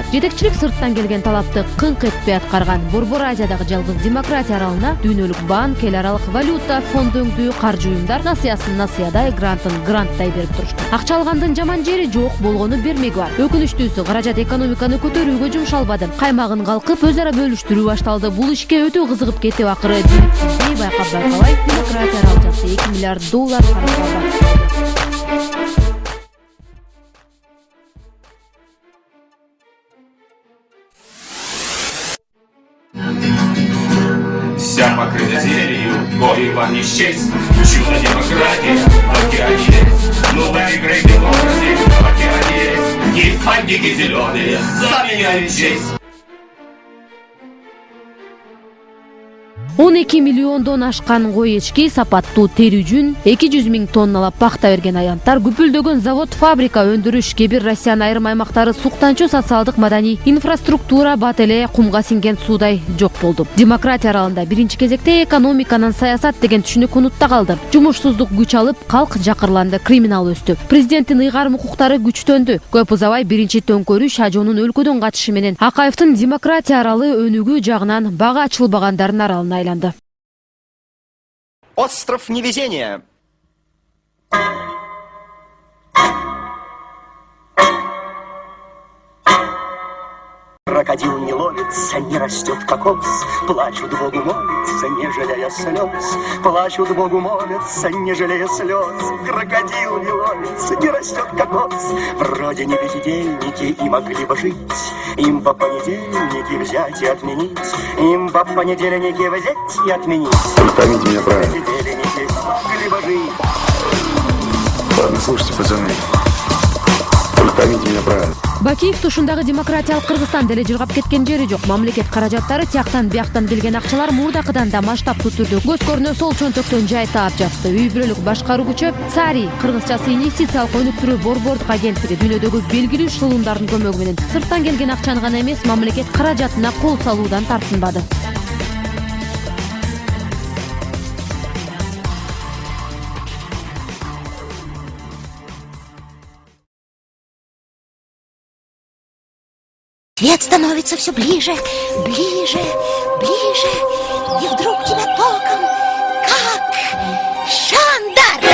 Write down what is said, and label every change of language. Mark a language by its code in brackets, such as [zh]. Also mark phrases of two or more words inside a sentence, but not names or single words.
[ky] Жетекчилик сырттан келген талапты кыңк этпей аткарган Борбор Азиядагы жалгыз демократия аралына дүйнөлүк банк, эл аралык валюта фонду өңдүү каржы уюмдар насыясын насыядай, грантын гранттай берип турушту. Акча алгандын жаман жери жок, болгону бермеги бар. Өкүнүчтүүсү, каражат экономиканы көтөрүүгө жумшалбады. Каймагын калкып өз ара бөлүштүрүү башталды. Бул ишке өтө кызыгып кетип, акыры байкабай демократия аралчасы $2 миллиард [ru] Вся покрыта зеленью, горе вам не счесть. Чудо демократии в океане есть. Ну выиграй демократию в океане есть. И фантики зеленые заменяют честь. [ky] 12 миллиондон ашкан кой эчки, сапаттуу тери жүн, 200 000 тонналап пахта берген аянттар, күпүлдөгөн завод, фабрика, өндүрүш, кебир Россиянын айрым аймактары суктанчу социалдык маданий инфраструктура бат эле кумга синген суудай жок болду. Демократия аралында биринчи кезекте экономиканын саясат деген түшүнүк унутта калды. Жумушсуздук күч алып, калк жакырланды, криминал өстү. Президенттин ыйгарым укуктары күчтөндү. Көп узабай биринчи төңкөрүш Ажонун өлкөдөн качышы менен Акаевдин демократия аралы өнүгүү жагынан бага ачылбагандардын аралына айланды. [ru] Остров невезения. Крокодил не ловится, не растет кокос. Плачут Богу молятся, не жалея слез. Плачут Богу молятся, не жалея слез. Крокодил не ловится, не растет кокос. Вроде не бездельники и могли бы жить. Им по понедельнике взять и отменить. Им по понедельнике взять и отменить. Поймите меня правильно. Понедельники могли бы жить. Ладно, слушайте, пацаны. Только Поймите меня правильно. [ky] Бакиев тушундагы демократиялык Кыргызстан деле жыргап кеткен жери жок. Мамлекет каражаттары тияктан бияктан келген акчалар мурдакыдан да масштабтуу түрдө көз көрүнө сол чөнтөктөн жай таап жатты. Үй бүлөлүк башкаруу күчөп, цари кыргызчасы инвестициялык өнүктүрүү борбордук агенттиги дүйнөдөгү белгилүү шылымдардын көмөгү менен сырттан келген акчаны гана эмес, мамлекет каражатына кол салуудан тартынбады. [ru] Свет становится все ближе, ближе, ближе, и вдруг тебя током, как шандар!